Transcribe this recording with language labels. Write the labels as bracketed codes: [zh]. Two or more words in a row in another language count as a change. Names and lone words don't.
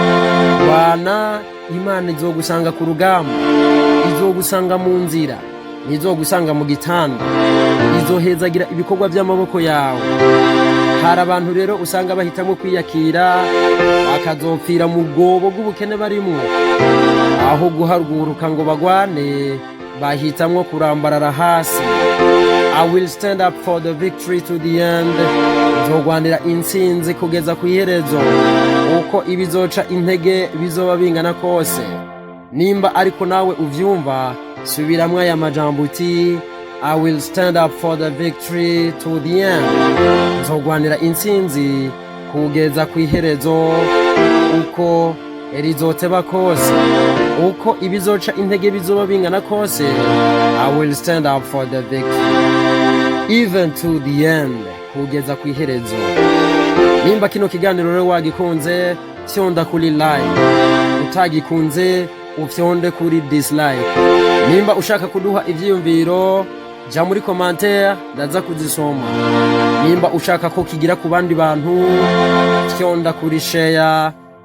[rn] Bana, Imana izogusanga ku rugamba, izogusanga mu nzira, izogusanga mu gitanda, izohezagira ibikorwa by'amaboko yawe. Hari abantu rero usanga bahitamo kwiyakira bakazopfira mu bwobo bw'ubukene barimo, aho guhaguruka ngo bagwane bahitamwo kurambarara hasi. [en] I will stand up for the victory to the end. [rn] Nzogwanira intsinzi kugeza ku iherezo, uko ibizoca intege bizoba bingana kose. Nimba ariko nawe uvyumva, subiramwo aya majambo uti [en] I will stand up for the victory to the end. [rn] Nzogwanira intsinzi kugeza ku iherezo, uko rizoteba kose, uko ibizoca intege bizoba bingana kose. [en] I will stand up for the victory even to the end, [rn] kugeza ku iherezo. Nimba kino kiganiro rero wagikunze, fyonda kuri like. Utagikunze ufyonde kuri dislike. Nimba ushaka kuduha ivyiyumviro, ja muri commentaire ndaza kuzisoma. Nimba ushaka ko kigira ku bandi bantu, fyonda kuri share.